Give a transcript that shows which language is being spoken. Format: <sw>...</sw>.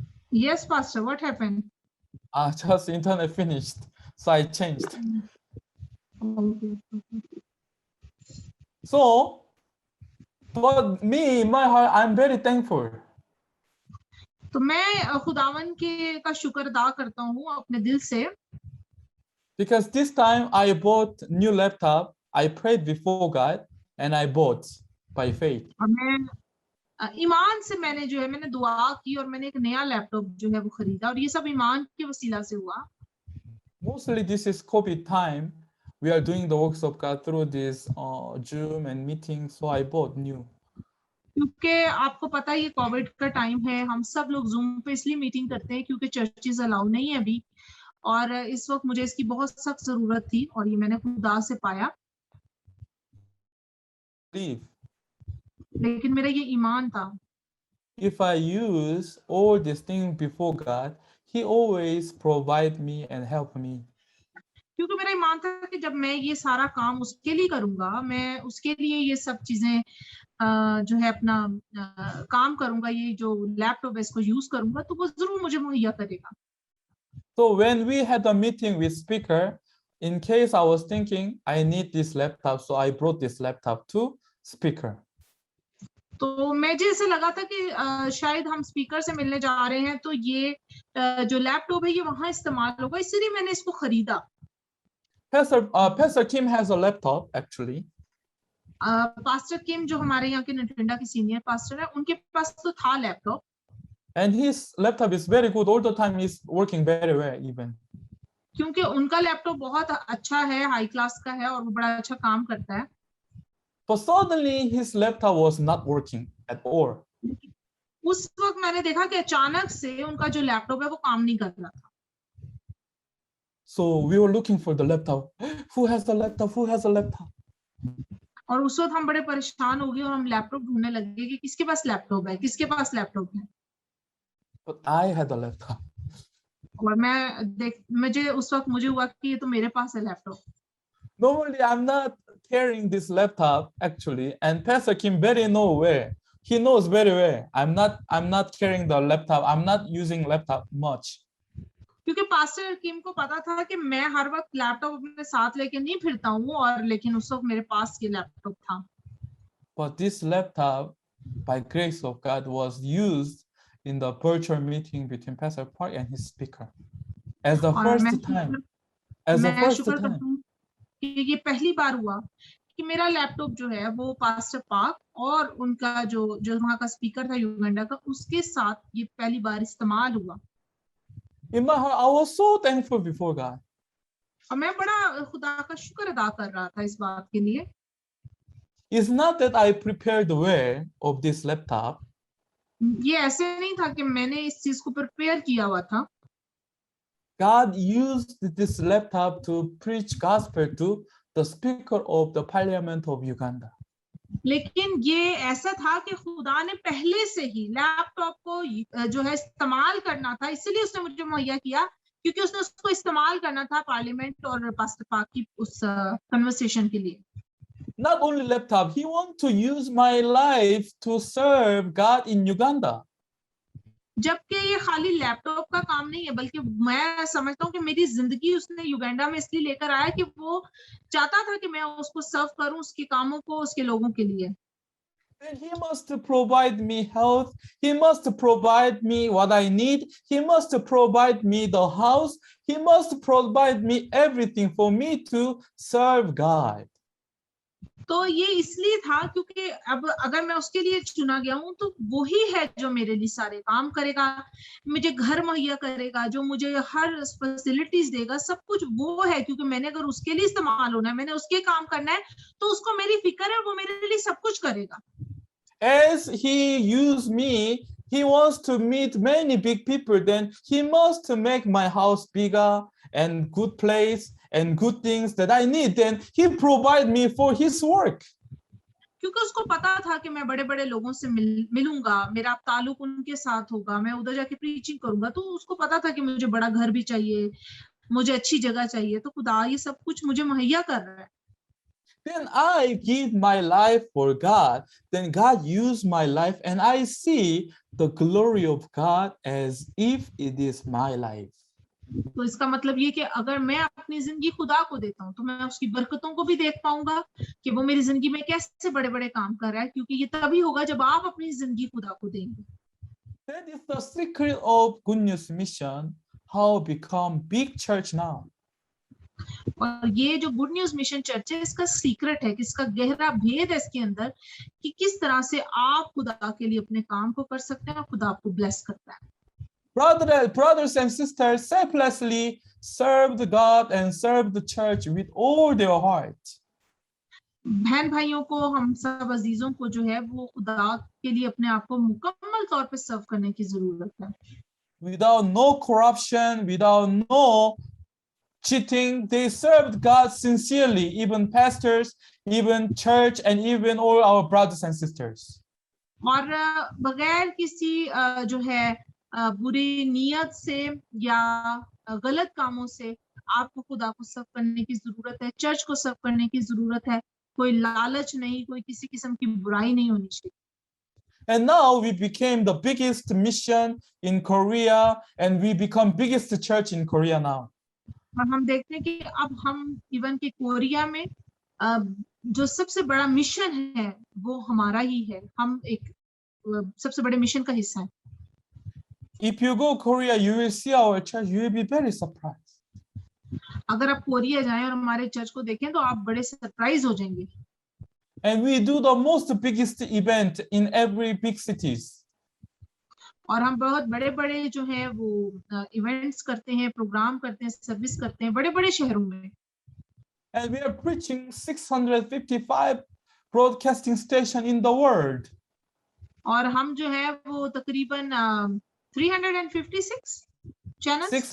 <en>Yes, Pastor, what happened? Just internet finished, so I changed. Okay. So, but me, in my heart, I'm very thankful.</en> <hi>तो मैं खुदावन के का शुक्र अदा करता हूँ अपने दिल से,</hi> <en>Because this time I bought new laptop, I prayed before God, and I bought by faith.</en> <hi>और मैं ईमान से मैंने जो है मैंने दुआ की और मैंने एक नया लैपटॉप जो है वो खरीदा, और ये सब ईमान के वसीला से हुआ।</hi> <en>Mostly this is COVID time. We are doing the works of God through this Zoom and meetings, so I bought new.</en> <hi>क्योंकि आपको पता है ये कोविड का टाइम है, हम सब लोग जूम पे इसलिए मीटिंग करते हैं क्योंकि चर्चेस अलाउ नहीं है अभी, और इस वक्त मुझे इसकी बहुत सख्त जरूरत थी और ये मैंने खुदा से पाया।</hi> <en>Believe.</en> <hi>लेकिन मेरा ये ईमान था,</hi> <en>If I use all these things before God, He always provide me and help me.</en> <hi>क्योंकि मेरा ईमान था कि जब मैं ये सारा काम उसके लिए करूंगा, मैं उसके लिए ये सब चीजें जो है अपना काम करूंगा, ये जो लैपटॉप है इसको यूज करूंगा, तो वो जरूर मुझे मुहैया करेगा।</hi> <en>So when we had a meeting with speaker, in case I was thinking I need this laptop, so I brought this laptop to speaker.</en> <hi>तो मुझे ऐसे लगा था कि शायद हम स्पीकर से मिलने जा रहे हैं, तो ये जो लैपटॉप है ये वहां इस्तेमाल होगा, इसलिए मैंने इसको खरीदा।</hi> <en>Pastor Kim has a laptop actually.</en> <hi>Pastor किम जो हमारे यहाँ के नटिंडा के सीनियर पास्टर है, उनके पास तो था laptop,</hi> <en>And his laptop is very good all the time. He's working very well even.</en> <hi>क्योंकि उनका लैपटॉप बहुत अच्छा है, हाई क्लास का है और वो बड़ा अच्छा काम करता है।</hi> <en>But suddenly his laptop was not working at all.</en> <hi>उस वक्त मैंने देखा कि अचानक से उनका जो लैपटॉप है वो काम नहीं कर रहा था।</hi> <en>So we were looking for the laptop. Who has the laptop? Who has a laptop?</en> <hi>और उस वक्त हम बड़े परेशान हो गए और हम लैपटॉप ढूंढने लगे कि किसके पास लैपटॉप है, किसके पास लैपटॉप है।</hi> <en>But I had a laptop.</en> <hi>और मुझे उस वक्त मुझे हुआ कि ये तो मेरे पास है laptop.</hi> <en>Normally I'm not carrying this laptop actually, and Pastor Kim very know where. He knows very well. I'm not carrying the laptop. I'm not using laptop much.</en> <hi>क्योंकि पास्टर किम को पता था कि मैं हर वक्त लैपटॉप अपने साथ लेके नहीं फिरता हूँ, और लेकिन उस वक्त मेरे पास ये लैपटॉप था।</hi> <en>But this laptop, by grace of God, was used in the virtual meeting between Pastor Park and his speaker. As the first time. As the</en> <hi>मैं</hi> <en>first</en> <hi>शुक्र करता</hi> <en>time.</en> <hi>हूँ कि ये पहली बार हुआ कि मेरा लैपटॉप जो है वो पास्टर पार्क और उनका जो वहाँ का स्पीकर था युगांडा का, उसके साथ ये पहली बार इस्तेमाल हुआ।</hi> <en>In my heart, I was so thankful before God.</en> <hi>और मैं बड़ा खुदा का शुक्र अदा कर रहा था इस बात के लिए।</hi> <en>It's not that I prepared the way of this laptop.</en> <hi>ये ऐसे नहीं था कि मैंने इस चीज को प्रिपेयर किया हुआ था।</hi> <en>God used this laptop to preach gospel to the speaker of the parliament of Uganda.</en> <hi>लेकिन ये ऐसा था कि खुदा ने पहले से ही लैपटॉप को जो है इस्तेमाल करना था, इसलिए उसने मुझे मुहैया किया, क्योंकि उसने उसको इस्तेमाल करना था पार्लियामेंट और पास्टर पाक की उस कन्वर्सेशन के लिए।</hi> <en>Not only laptop, he wants to use my life to serve God in Uganda.</en> <hi>जबकि ये खाली लैपटॉप का काम नहीं है, बल्कि मैं समझता हूँ कि मेरी जिंदगी उसने युगांडा में इसलिए लेकर आया कि वो चाहता था कि मैं उसको सर्व करूं, उसके कामों को, उसके लोगों के लिए।</hi> <en>Then he must provide me health. He must provide me what I need. He must provide me the house. He must provide me everything for me to serve God.</en> <hi>तो ये इसलिए था क्योंकि अब अगर मैं उसके लिए चुना गया हूं तो वो ही है जो मेरे लिए सारे काम करेगा, मुझे घर मुहैया करेगा, जो मुझे हर फैसिलिटीज देगा, सब कुछ वो है। क्योंकि मैंने अगर उसके लिए इस्तेमाल होना है, मैंने उसके काम करना है, तो उसको मेरी फिक्र है, वो मेरे लिए सब कुछ करेगा।</hi> <en>As he used me, he wants to meet many big people, then he must make my house bigger and good place and good things that I need. Then he provide me for his work.</en> <hi>क्योंकि उसको पता था कि मैं बड़े बड़े लोगों से मिलूंगा, मेरा ताल्लुक उनके साथ होगा, मैं उधर जाके प्रीचिंग करूंगा, तो उसको पता था कि मुझे बड़ा घर भी चाहिए, मुझे अच्छी जगह चाहिए, तो खुदा ये सब कुछ मुझे मुहैया कर रहा है।</hi> <en>Then I give my life for God. Then God used my life and I see the glory of God as if it is my life.</en> <hi>तो इसका मतलब ये कि अगर मैं अपनी जिंदगी खुदा को देता हूँ तो मैं उसकी बरकतों को भी देख पाऊंगा कि वो मेरी जिंदगी में कैसे बड़े बड़े काम कर रहा है, क्योंकि ये तभी होगा जब आप अपनी जिंदगी खुदा को देंगे।</hi> <en>That is the secret of Good News Mission, how become big church now.</en> <hi>और ये जो गुड न्यूज मिशन चर्च है, इसका सीक्रेट है, इसका गहरा भेद है इसके अंदर, कि किस तरह से आप खुदा के लिए अपने काम को कर सकते हैं और खुदा आपको ब्लेस करता है।</hi> <en>Brothers and sisters selflessly served God and served the church with all their heart.</en> <hi>बहन भाइयों को, हम सब अजीजों को जो है वो खुदा के लिए अपने आप को मुकम्मल तौर पे सर्व करने की जरूरत है।</hi> <en>Without no corruption, without no cheating, they served God sincerely, even pastors, even church, and even all our brothers and sisters.</en> <hi>और बगैर किसी जो है बुरी नीयत से या गलत कामों से आपको खुदा को सर्व करने की जरूरत है, चर्च को सर्व करने की जरूरत है। कोई लालच नहीं, कोई किसी किस्म की बुराई नहीं होनी चाहिए।</hi> <en>And now we became the biggest mission in Korea, and we become biggest church in Korea now.</en> <hi>और हम देखते हैं कि अब हम इवन के कोरिया में जो सबसे बड़ा मिशन है वो हमारा ही है, हम एक सबसे बड़े मिशन का हिस्सा है।</hi> <en>If you go Korea, you will see our church, you will be very surprised.</en> <hi>अगर आप कोरिया जाएं और हमारे चर्च को देखें तो आप बड़े सरप्राइज हो जाएंगे।</hi> <en>And we do the most biggest event in every big cities.</en> <hi>और हम बहुत बड़े बड़े जो है वो इवेंट्स करते हैं, प्रोग्राम करते हैं, सर्विस करते हैं बड़े बड़े शहरों में।</hi> <en>And we are preaching 655 broadcasting station in the world.</en> <hi>और हम जो है वो तकरीबन 356 चैनल्स</hi>